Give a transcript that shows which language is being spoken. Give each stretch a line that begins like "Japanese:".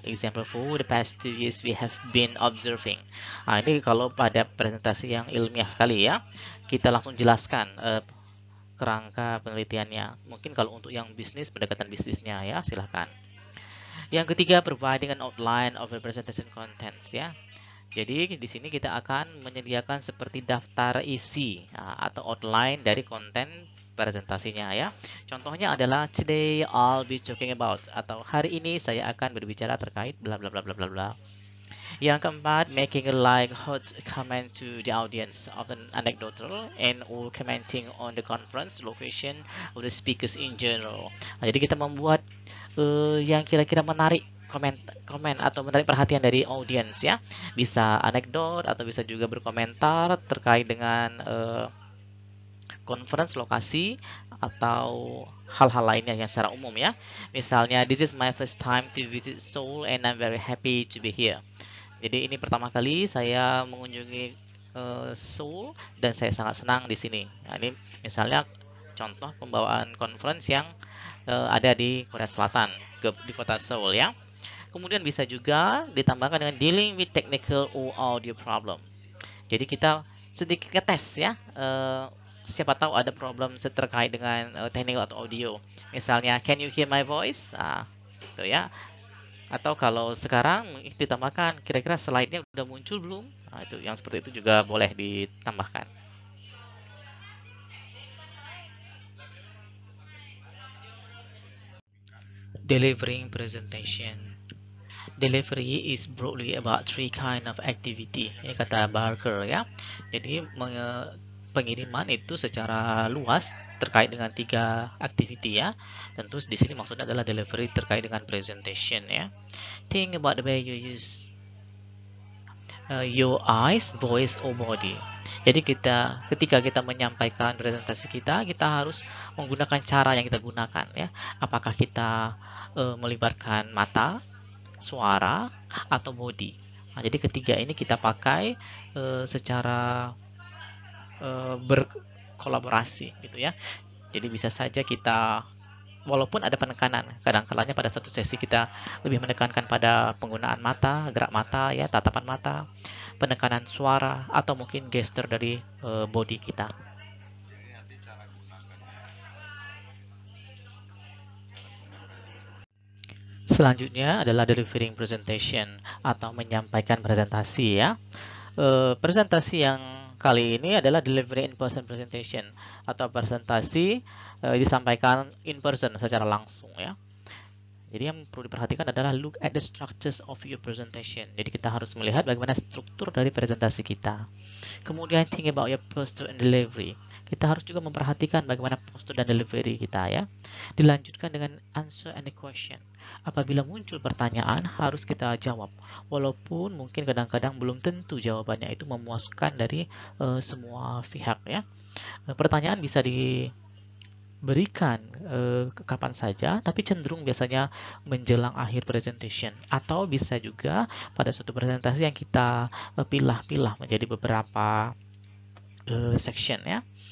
English: Example, for the past 2 years we have been observing.
Indonesian: Nah, ini kalau pada presentasi yang ilmiah sekali ya, kita langsung jelaskan kerangka penelitiannya. Mungkin kalau untuk yang bisnis, pendekatan bisnisnya ya, silahkan. Yang ketiga,
English: providing an outline of the presentation contents ya.
Indonesian: Jadi di sini kita akan menyediakan seperti daftar isi atau outline dari konten presentasinya ya. Contohnya adalah
English: today I'll be talking about
Indonesian: atau hari ini saya akan berbicara terkait bla bla bla bla bla bla. Yang keempat,
English: making a like hot comment to the audience, often anecdotal and or commenting on the conference location of the speakers in general.
Indonesian: Nah, jadi kita membuat yang kira-kira menarik komen atau menarik perhatian dari audiens ya. Bisa anekdot atau bisa juga berkomentar terkait dengan conference lokasi atau hal-hal lainnya yang secara umum ya.
English: Misalnya, this is my first time to visit Seoul and I'm very happy to be here.
Indonesian: Jadi ini pertama kali saya mengunjungi Seoul dan saya sangat senang di sini. Nah, ini misalnya contoh pembawaan conference yang ada di Korea Selatan, di kota Seoul ya. Kemudian bisa juga ditambahkan dengan
English: dealing with technical or audio problem.
Indonesian: Jadi kita sedikit ngetes ya, siapa tahu ada problem terkait dengan technical atau audio. Misalnya,
English: can you hear my voice?
Indonesian: Nah, itu ya. Atau kalau sekarang ditambahkan kira-kira slide-nya udah muncul belum? Nah, itu yang seperti itu juga boleh ditambahkan.
English: Delivering presentation. Delivery is broadly about three kind of activity,
Indonesian: ya kata Barker ya. Jadi pengiriman itu secara luas terkait dengan tiga activity ya. Tentu di sini maksudnya adalah delivery terkait dengan presentation ya.
English: Think about the way you use your eyes, voice, or body.
Indonesian: Jadi ketika kita menyampaikan presentasi kita harus menggunakan cara yang kita gunakan ya. Apakah kita melibatkan mata, suara, atau body. Nah, jadi ketiga ini kita pakai secara berkolaborasi gitu ya. Jadi bisa saja kita walaupun ada penekanan, kadang-kadangnya pada satu sesi kita lebih menekankan pada penggunaan mata, gerak mata ya, tatapan mata, penekanan suara atau mungkin gesture dari body kita. Selanjutnya adalah delivering presentation atau menyampaikan presentasi ya. Presentasi yang kali ini adalah
English: delivery in person presentation
Indonesian: atau presentasi disampaikan in person secara langsung ya. Jadi yang perlu diperhatikan adalah
English: look at the structures of your presentation.
Indonesian: Jadi kita harus melihat bagaimana struktur dari presentasi kita. Kemudian
English: think about your posture and delivery.
Indonesian: Kita harus juga memperhatikan bagaimana postur dan delivery kita ya. Dilanjutkan dengan
English: answer any question.
Indonesian: Apabila muncul pertanyaan harus kita jawab. Walaupun mungkin kadang-kadang belum tentu jawabannya itu memuaskan dari semua pihak ya. Pertanyaan bisa diberikan kapan saja, tapi cenderung biasanya menjelang akhir presentation atau bisa juga pada suatu presentasi yang kita pilah-pilah menjadi beberapa section ya.